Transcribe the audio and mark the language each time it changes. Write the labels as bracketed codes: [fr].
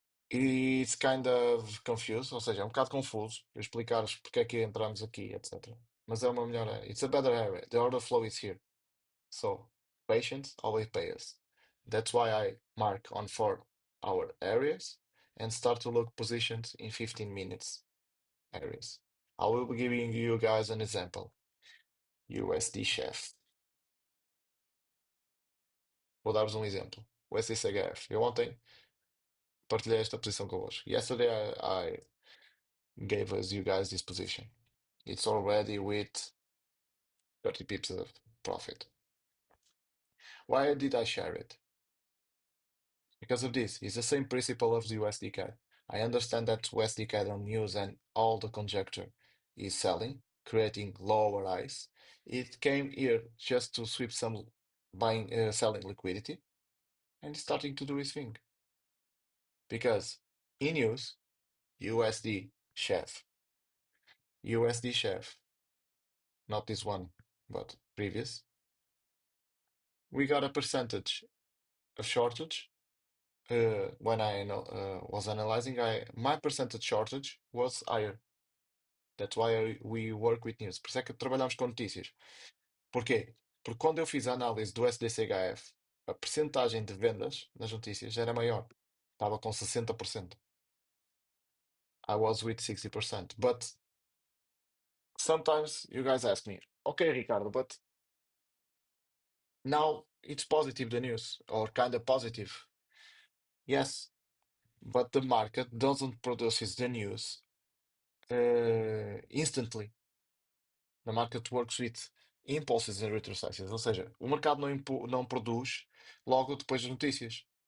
[en] It's kind of confused, [pt] ou seja, é um bocado confuso eu explicar porque é que entramos aqui, etc. Mas é uma melhor area. [en] It's a better area. The order flow is here. So patience always pay us. That's why I mark on 4 hour areas and start to look positions in 15 minutes areas. I will be giving you guys an example. USD Chef. [pt] Vou dar-vos um exemplo. USD CHF. Eu ontem partilhei esta posição convosco. [en] Yesterday I gave us you guys this position. It's already with 30 pips of profit. Why did I share it? Because of this. It's the same principle of the USD CAD. I understand that USD CAD on news and all the conjecture is selling, creating lower highs. It came here just to sweep some selling liquidity and it's starting to do its thing. Because in news, USD chef, USD chef, not this one, but previous, we got a percentage of shortage. When I was analyzing, my percentage shortage was higher. That's why we work with news. [pt] Por isso é que trabalhamos com notícias. Porquê? Porque quando eu fiz a análise do SDCHF, a percentagem de vendas nas notícias era maior. Estava com 60%. [en] I was with 60%. But sometimes you guys ask me, okay, Ricardo, but now it's positive, the news, or kind of positive. Yes, but the market doesn't produce the news instantly. The market works with impulses and retrocessions. [pt] Ou seja, o mercado não produz logo depois das notícias.